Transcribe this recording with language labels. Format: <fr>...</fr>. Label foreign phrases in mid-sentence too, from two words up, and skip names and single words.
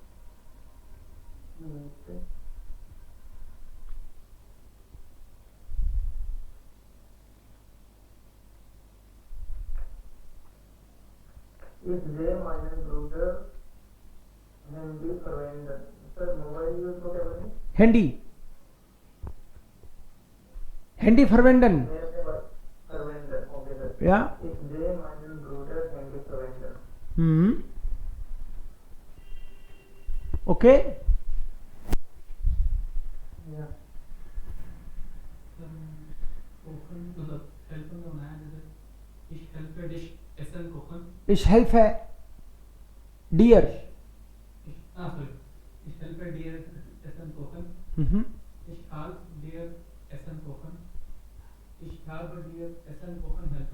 <de>Ich sehe meinen Bruder Handy verwenden.</de> <en>Sir, mobile use</en> <hi>को क्या बोलें?</hi> <de>Handy. Handy verwenden. Verwenden. Okay, sir. Ja. Ich sehe meinen Bruder Handy verwenden. Mhm. Okay. Ja. Kochen, मतलब helfen</de> <hi>का बनाया जैसे</hi> <de>ich helfe dich essen kochen. Ich helfe dir. Sorry. Ich helfe dir essen kochen. Mhm. Ich half dir essen kochen. Ich habe dir essen kochen helfen.</de>